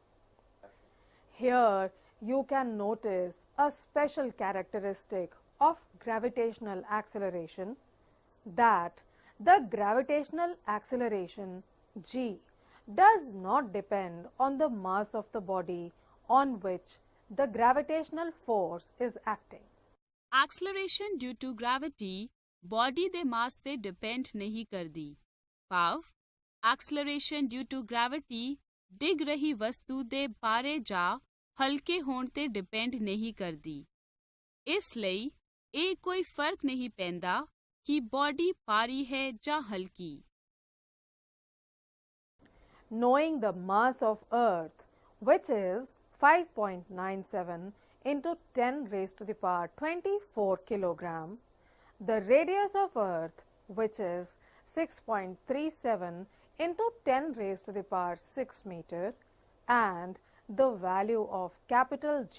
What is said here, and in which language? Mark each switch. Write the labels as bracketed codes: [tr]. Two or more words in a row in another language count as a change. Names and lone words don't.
[en] Here you can notice a special characteristic of gravitational acceleration, that the gravitational acceleration g does not depend on the mass of the body on which the gravitational force is acting. Acceleration due to gravity body ਦੇ mass ਤੇ depend [pa] ਨਹੀਂ ਕਰਦੀ। ਭਾਵ [en] acceleration due to gravity [pa] ਡਿੱਗ ਰਹੀ ਵਸਤੂ ਦੇ ਬਾਰੇ ਜਾਂ ਹਲਕੇ ਹੋਣ ਤੇ depend ਨਹੀਂ ਕਰਦੀ। ਇਸ ਲਈ ਇਹ ਕੋਈ ਫਰਕ ਨਹੀਂ ਪੈਂਦਾ ਕਿ body ਭਾਰੀ ਹੈ ਜਾਂ ਹਲਕੀ। [en] Knowing the mass of Earth, which is 5.97 into 10 raised to the power 24 kilogram, the radius of Earth, which is 6.37 into 10 raised to the power 6 meter, and the value of capital G.